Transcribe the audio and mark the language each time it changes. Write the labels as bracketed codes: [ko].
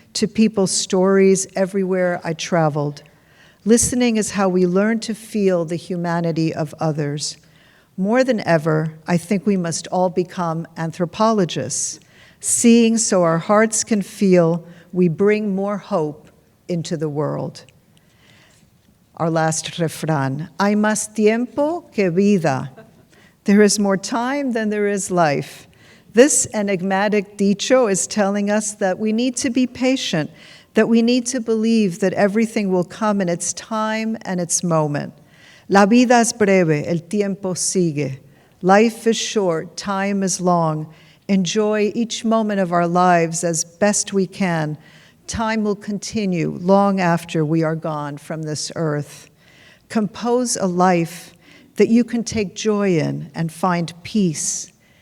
[en] to people's stories everywhere I traveled. Listening is how we learn to feel the humanity of others. More than ever, I think we must all become anthropologists. Seeing so our hearts can feel, we bring more hope into the world. Our last [es] refrán, hay más tiempo que vida. [en] There is more time than there is life. This enigmatic dicho is telling us that we need to be patient, that we need to believe that everything will come in its time and its moment. [es] La vida es breve, el tiempo sigue. [en] Life is short, time is long. Enjoy each moment of our lives as best we can. Time will continue long after we are gone from this earth. Compose a life that you can take joy in and find peace.